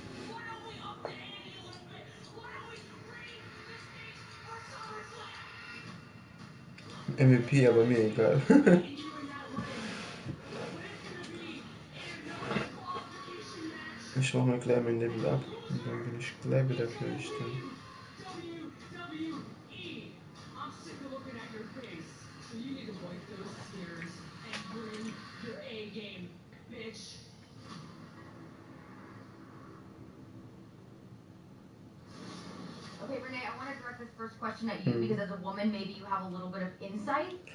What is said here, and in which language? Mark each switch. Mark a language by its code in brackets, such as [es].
[en] Why don't we up the ante a little bit? Why don't we raise the stakes for SummerSlam? [de] MVP, aber mir egal. [en] And you in that ring, when it's gonna be in a no disqualification match. [de] Ich mach mal gleich mein Level ab und dann bin ich gleich wieder für dich drin. [en] WWE. I'm sick of looking at your face. So you need to wipe those tears and bring your A game, bitch. Okay, Renee, I want to direct this first question at you because as a woman, maybe you have a little bit of insight.